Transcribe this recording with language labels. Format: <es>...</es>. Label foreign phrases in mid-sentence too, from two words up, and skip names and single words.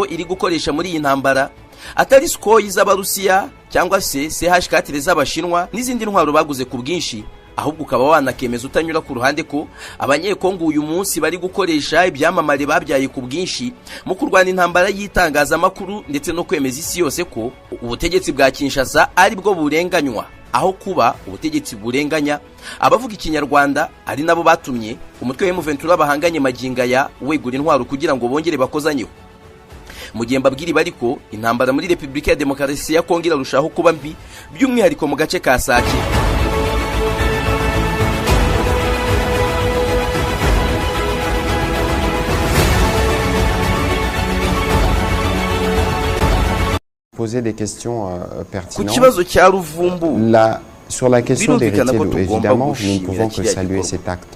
<rw>iri gukoresha muri iyi ntambara atari Sukhoi z'Abarusiya cyangwa se CH4 z'Abashinwa n'izindi ntwaro baguze ku bwinshi, ahubwo ukaba wanakemeza utanyura ku ruhande ko abanyekongo uyu munsi bari gukoresha ibyamamare babyaye ku bwinshi mu kurwana intambara y'itangazamakuru ndetse no kwemeza isi yose ko ubutegetsi bwa Kinshasa ari bwo burenganywa aho kuba ubutegetsi burenganya abavuga ikinyarwanda, ari nabo batumye umutwe wa M23 bahanganye maginga ya wegura intwaro kugira ngo bongere bakozanyeho. Mu gihe mbabwira bariko intambara muri Repubulika ya Demokarasi ya Kongo irarushaho kuba mbi, by'umwihariko mu gace ka Sake.</rw> <fr>Poser des questions pertinentes. Sur la question d'Héritier Lou, évidemment, nous ne pouvons que saluer cet acte.</fr>